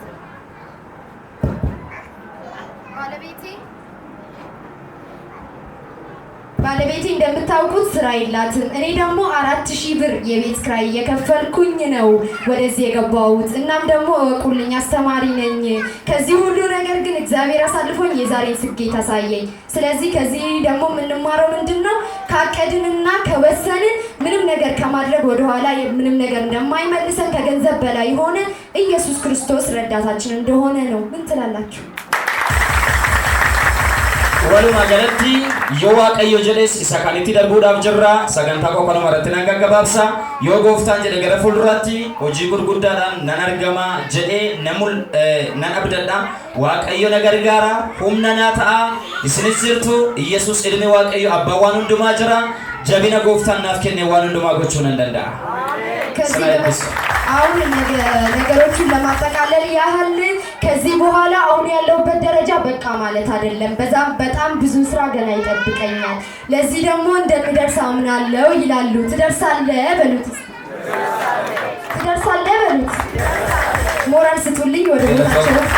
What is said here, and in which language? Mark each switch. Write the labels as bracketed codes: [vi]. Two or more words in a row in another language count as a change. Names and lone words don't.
[am] ባለቤቴ እንደምታውቁት ስራ የላትም። እኔ ደግሞ 4000 ብር የቤት ኪራይ እየከፈልኩኝ ነው ወደዚህ የገባሁት። እናም ደግሞ እወቁልኝ አስተማሪ ነኝ። ከዚህ ሁሉ ነገር ግን እግዚአብሔር አሳልፎኝ የዛሬን ስኬት አሳየኝ። ስለዚህ ከዚህ ደግሞ የምንማረው ምንድነው? ካቀድንና ከወሰንን ምንም ነገር ከማድረግ ወደኋላ ምንም ነገር እንደማይመልሰን ከገንዘብ በላይ ሆነ ኢየሱስ ክርስቶስ ረዳታችን እንደሆነ ነው። ምን ትላላችሁ? [om] Walumaa galatti yoo Waaqayyo jedhes isa kan itti darbuudhaaf jirra. Sagantaa koo kanuma irratti nan gaggabaabsa. Yoo Gooftaan jedhe gara fuulduraatti hojii gurguddaadhaan nan argama jedhee nan abdadha. Waaqayyo na gargaara, humna naa ta'a. Isinis jirtu Yesuus ilmi Waaqayyo abbaa waan hundumaa jira. Jabina Gooftaan naaf kenne waan hundumaa gochuu nan danda'a. [am] አሁን ነገሮችን ለማጠቃለል ያህል ከዚህ በኋላ አሁን ያለውበት ደረጃ በቃ ማለት አይደለም። በጣም ብዙ ስራ ገና ይጠብቀኛል። ለዚህ ደግሞ እንደምደርስ አምናለሁ ይላሉ። ትደርሳለህ በሉት። ትደርሳለህ በሉት። ሞራል ስጡልኝ ወደ ቦታቸው።